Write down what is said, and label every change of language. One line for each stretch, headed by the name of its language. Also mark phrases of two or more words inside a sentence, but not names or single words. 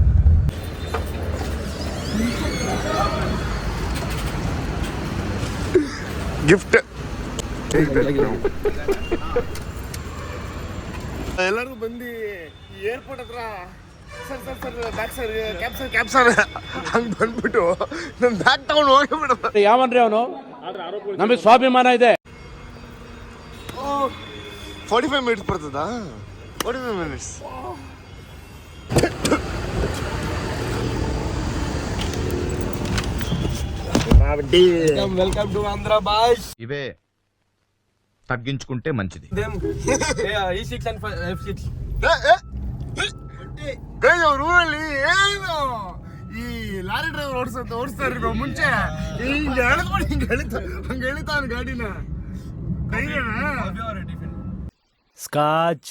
Kannada: ಗಿಫ್ಟ್ ಎಲ್ಲರಿಗೂ ಬಂದು ಏರ್ಪೋರ್ಟ್ ಹತ್ರ
English: sir back sir cab sir
Kannada: ಹಂಗೆ ಬಂದ್ಬಿಟ್ಟು ನನ್ನ ಬ್ಯಾಗ್ ತಗೊಂಡು ಹೋಗಿಬಿಡ. ಯಾವನ್ರಿ ಅವನು? ನಮಗೆ ಸ್ವಾಭಿಮಾನ ಇದೆ. 45 ಮಿನಿಟ್ಸ್ ಬರ್ತದಾ? 45 ಮಿನಿಟ್ಸ್.
English: welcome to Andhra boys.
Telugu: ఇవే తగ్గించుకుంటే మంచిది.
English: E6 and F6
Kannada: ಅವ್ರ ಊರಲ್ಲಿ ಏನು ಈ
English: lorry driver
Kannada: ಓಡಿಸ್ತಾರೆ ಮುಂಚೆ ಹಿಂಗೆ ಎಳೆದ್ಬಿಟ್ಟು ಹಂಗೆ ಎಳಿತಾನ ಗಾಡಿನ ಕೈನ ಸ್ಕಾಚ್.